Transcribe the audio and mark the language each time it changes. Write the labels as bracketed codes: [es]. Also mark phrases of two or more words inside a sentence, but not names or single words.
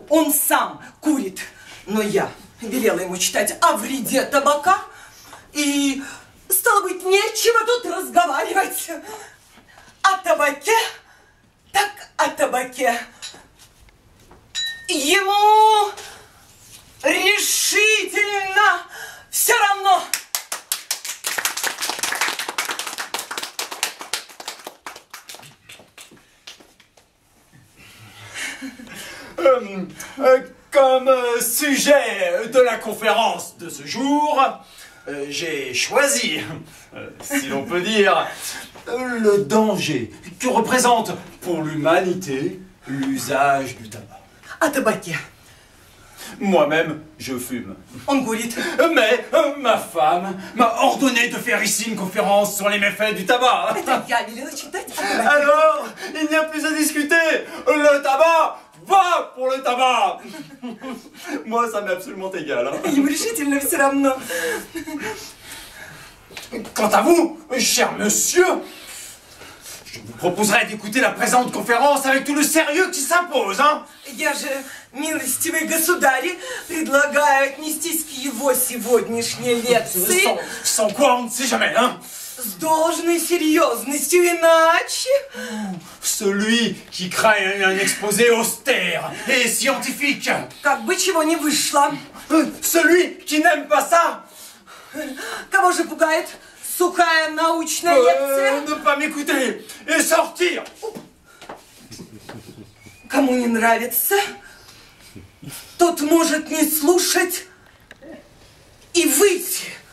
[ru] Он сам курит, но я велела ему читать о вреде табака, и, стало быть, нечего тут разговаривать. О табаке, так о табаке. Ему решительно все равно. [fr] Comme sujet de la conférence de ce jour, j'ai choisi, si l'on peut dire, le danger que représente pour l'humanité l'usage du tabac. [ru] О табаке. [fr] Moi-même, je fume. [ru] Он курит. [fr] Mais ma femme m'a ordonné de faire ici une conférence sur les méfaits du tabac. [ru] Это я велела читать о табаке. [fr] Alors, il n'y a plus à discuter. Le tabac va pour le tabac. Moi, ça m'est absolument égal. Hein. [ru] Ему решительно все равно. [fr] Quant à vous, cher monsieur, je vous proposerai d'écouter la présente conférence avec tout le sérieux qui s'impose. Hein. [ru] Я же, милостивый государь, предлагаю отнестись к его сегодняшней лекции [fr] Sans quoi on ne sait jamais, hein. [ru] с должной серьезностью, иначе... [fr] Celui qui craint un exposé austère et scientifique. [ru] Как бы чего не вышло. [fr] Celui qui n'aime pas ça. [ru] Кого же пугает сухая научная лекция? [fr] Ne pas m'écouter et sortir. [ru] Кому не нравится, тот может не слушать и выйти.